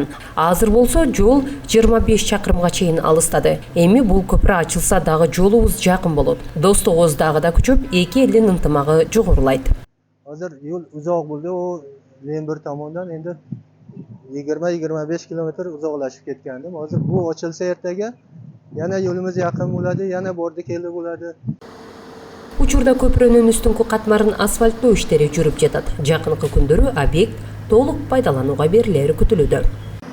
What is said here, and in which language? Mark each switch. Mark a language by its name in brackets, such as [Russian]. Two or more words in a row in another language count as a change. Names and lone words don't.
[Kyrgyz] Азыр болсо жол 25 чакырымга чейин алыстады. Эми бул көпүрө ачылса дагы жолубуз жакын болот. Достугубуз дагы да күчөп, эки элдин ынтымагы жогорулайт. Азыр жол узак болду, [Uzbek] о Лембир тамондан энди 20-25 километр узаклашып кеткенdim. [Kyrgyz] Азыр бул ачылса эртеге [Uzbek] yana yolumuz yaqin bo'ladi, yana bordi keldi bo'ladi. [Kyrgyz] Учурда көпүрөнүн үстүңкү катмарын асфальттоо иштери жүрүп жатат. Жакынкы күндөрү объект толук пайдаланууга берилери күтүлүүдө.